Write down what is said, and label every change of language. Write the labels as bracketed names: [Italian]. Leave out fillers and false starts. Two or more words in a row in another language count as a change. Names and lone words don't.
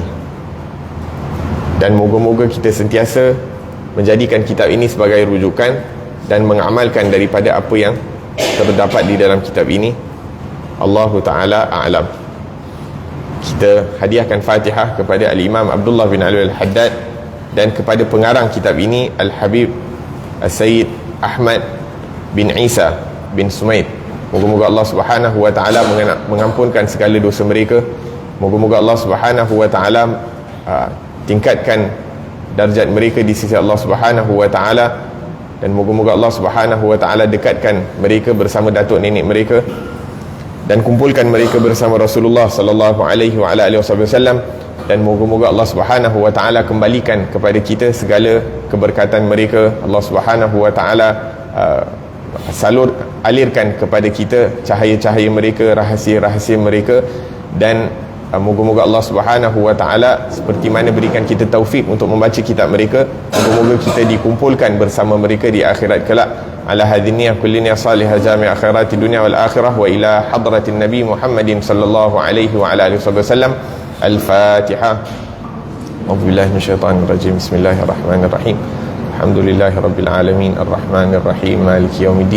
[Malay] Dan moga-moga kita sentiasa menjadikan kitab ini sebagai rujukan dan mengamalkan daripada apa yang terdapat di dalam kitab ini. [Arabic] الله تعالى أعلم. [Malay] Kita hadiahkan Fatihah kepada Al-Imam Abdullah bin Ali Al-Haddad dan kepada pengarang kitab ini Al-Habib Al-Sayyid Ahmad bin Isa bin Sumaid. Moga-moga [Arabic] الله سبحانه وتعالى [Malay] mengampunkan segala dosa mereka. Moga-moga [Arabic] الله سبحانه وتعالى [Malay] tingkatkan darjat mereka di sisi [Arabic] الله سبحانه وتعالى, [Malay] dan moga-moga [Arabic] الله سبحانه وتعالى [Malay] dekatkan mereka bersama datuk nenek mereka dan kumpulkan mereka bersama [Arabic] رسول الله صلى الله عليه وآله وسلم, [Malay] dan moga-moga [Arabic] الله سبحانه وتعالى [Malay] kembalikan kepada kita segala keberkatan mereka. [Arabic] الله سبحانه وتعالى [Malay] alirkan kepada kita cahaya-cahaya mereka, rahsia-rahsia mereka, dan moga-moga [Arabic] الله سبحانه وتعالى [Malay] seperti mana berikan kita taufik untuk membaca kitab mereka, moga-moga kita dikumpulkan bersama mereka di akhirat kelak. [Arabic] على هذه كلنا صالحة جامع آخرة دنيا والآخرة وإلى حضرة النبي محمد صلى الله عليه وعلى آله وسلم. الفاتحة. أعوذ بالله من الشيطان الرجيم. بسم الله الرحمن الرحيم. الحمد لله رب العالمين الرحمن الرحيم مالك يوم الدين.